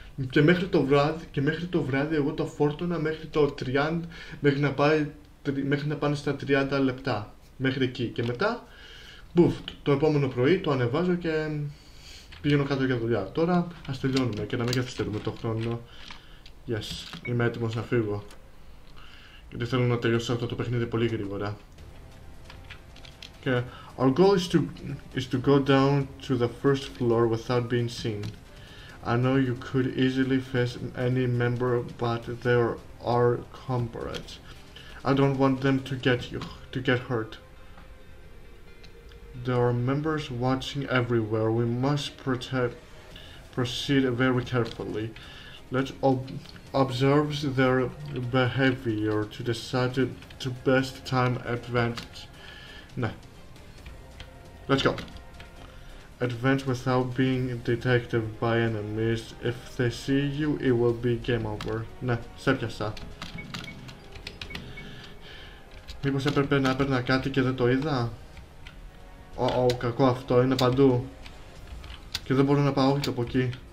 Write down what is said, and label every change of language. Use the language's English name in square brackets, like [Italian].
[Greek] Και μέχρι το βράδυ εγώ το φόρτωνα μέχρι το 30, μέχρι να πάνε στα 30 λεπτά. Μέχρι εκεί. Και μετά, το επόμενο πρωί το ανεβάζω και πηγαίνω κάτω για δουλειά. Τώρα ας τελειώνουμε και να μην καθυστερούμε το χρόνο. Yes, είμαι έτοιμος να φύγω. Γιατί θέλω να τελειώσω αυτό το παιχνίδι πολύ γρήγορα. [English] Okay. Our goal is to go down to the first floor without being seen. I know you could easily face any member, but there are comrades. I don't want them to get hurt. There are members watching everywhere. We must proceed very carefully. Let's observe their behavior to decide to best time advantage. Nah. Let's go. Advance without being detected by enemies. If they see you, it will be game over. [Greek] Ναι, σε πιάσα. Μήπως έπρεπε να έπαιρνα κάτι και δεν το είδα? Κακό αυτό, είναι παντού. Και δεν μπορώ να πάω όχι από εκεί.